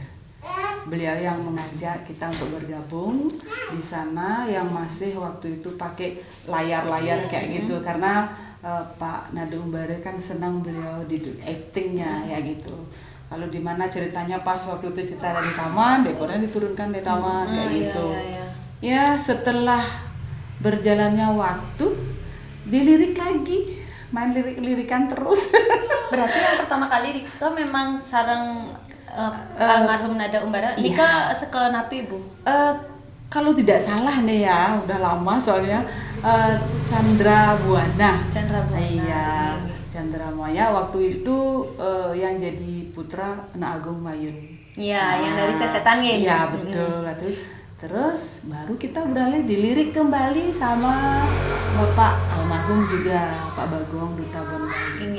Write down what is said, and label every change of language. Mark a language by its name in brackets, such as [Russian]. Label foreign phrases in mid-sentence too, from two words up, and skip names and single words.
[Indonesian] Beliau yang mengajak kita untuk bergabung di sana, yang masih waktu itu pakai layar-layar kayak gitu, karena Pak Nado Umbara kan senang beliau di actingnya ya gitu. Kalau di mana ceritanya pas waktu itu cerita dari taman, dekornya diturunkan di taman kayak gitu. Ya setelah berjalannya waktu, dilirik lagi, main lirikan terus. Berarti yang pertama kali Rika memang sareng almarhum Nada Umbara. Rika sekenapi Bu? Kalau tidak salah nih ya, udah lama soalnya. Chandra Buana. Iya. Chandra Maya waktu itu yang jadi putra Anak Agung Mayun. Iya, yang dari Sesetan ya. Iya, betul. Terus baru kita beralih dilirik kembali sama Bapak almarhum juga, Pak Bagong Duta Bangli.